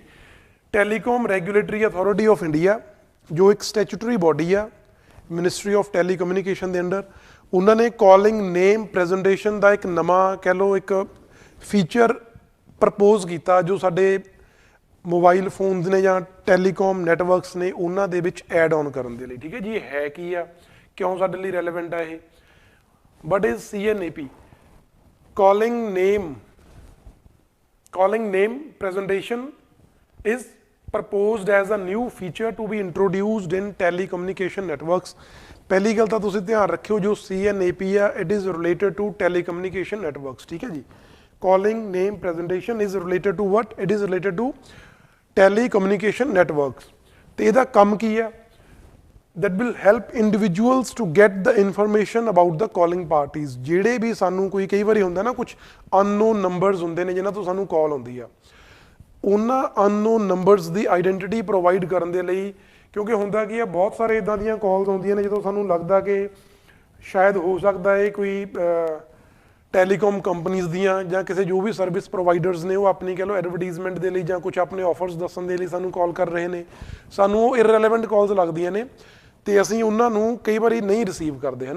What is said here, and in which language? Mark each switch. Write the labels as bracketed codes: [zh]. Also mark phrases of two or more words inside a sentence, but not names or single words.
[pa] ਟੈਲੀਕਾਮ ਰੈਗੂਲੇਟਰੀ ਅਥਾਰਟੀ ਆਫ ਇੰਡੀਆ ਜੋ ਇੱਕ [en] statutory body [pa] ਆ ਮਿਨਿਸਟਰੀ ਆਫ ਟੈਲੀਕਮਿਊਨੀਕੇਸ਼ਨ ਦੇ ਅੰਡਰ, ਉਹਨਾਂ ਨੇ [en] calling name presentation [pa] ਦਾ ਇੱਕ ਨਵਾਂ ਕਹਿ ਲਓ ਇੱਕ ਫੀਚਰ ਪ੍ਰਪੋਜ਼ ਕੀਤਾ ਜੋ ਸਾਡੇ [en] mobile phones [pa] ਨੇ ਜਾਂ [en] telecom networks [pa] ਨੇ ਉਹਨਾਂ ਦੇ ਵਿੱਚ [en] add on [pa] ਕਰਨ ਦੇ ਲਈ। ਠੀਕ ਹੈ ਜੀ। ਇਹ ਹੈ ਕੀ ਆ, ਕਿਉਂ ਸਾਡੇ ਲਈ ਰੈਲੇਵੈਂਟ ਆ ਇਹ। [en] What is CNAP? calling name presentation is proposed as a new feature to be introduced in telecommunication networks. [pa] ਪਹਿਲੀ ਗੱਲ ਤਾਂ ਤੁਸੀਂ ਧਿਆਨ ਰੱਖਿਓ ਜੋ CNAP ਆ, [en] it is related to telecommunication networks. [pa] ਠੀਕ ਹੈ ਜੀ। [en] calling name presentation is related to what? It is related to telecommunication networks. [pa] ਤੇ ਇਹਦਾ ਕੰਮ ਕੀ ਆ? [en] that will help individuals to get the information about the calling parties. [pa] ਜਿਹੜੇ ਵੀ ਸਾਨੂੰ ਕੋਈ ਕਈ ਵਾਰੀ ਹੁੰਦਾ ਨਾ ਕੁਝ [en] unknown numbers [pa] ਹੁੰਦੇ ਨੇ ਜਿਨ੍ਹਾਂ ਤੋਂ ਸਾਨੂੰ ਕਾਲ ਆਉਂਦੀ ਆ, ਉਹਨਾਂ [en] unknown numbers [pa] ਦੀ [en] identity provide [pa] ਕਰਨ ਦੇ ਲਈ, ਕਿਉਂਕਿ ਹੁੰਦਾ ਕੀ ਆ ਬਹੁਤ ਸਾਰੇ ਇੱਦਾਂ ਦੀਆਂ ਕਾਲਸ ਆਉਂਦੀਆਂ ਨੇ ਜਦੋਂ ਸਾਨੂੰ ਲੱਗਦਾ ਕਿ ਸ਼ਾਇਦ ਹੋ ਸਕਦਾ ਹੈ ਕੋਈ [en] telecom companies [pa] ਦੀਆਂ ਜਾਂ ਕਿਸੇ ਜੋ ਵੀ [en] service providers [pa] ਨੇ ਉਹ ਆਪਣੀ ਕਹਿ ਲਓ ਐਡਵਰਟੀਜ਼ਮੈਂਟ ਦੇ ਲਈ ਜਾਂ ਕੁਝ ਆਪਣੇ ਆਫਰਸ ਦੱਸਣ ਦੇ ਲਈ ਸਾਨੂੰ ਕਾਲ ਕਰ ਰਹੇ ਨੇ, ਸਾਨੂੰ ਉਹ [en] irrelevant calls [pa] ਲੱਗਦੀਆਂ ਨੇ ਤੇ ਅਸੀਂ ਉਹਨਾਂ ਨੂੰ ਕਈ ਵਾਰੀ ਨਹੀਂ ਰਿਸੀਵ ਕਰਦੇ ਹੈ ਨਾ।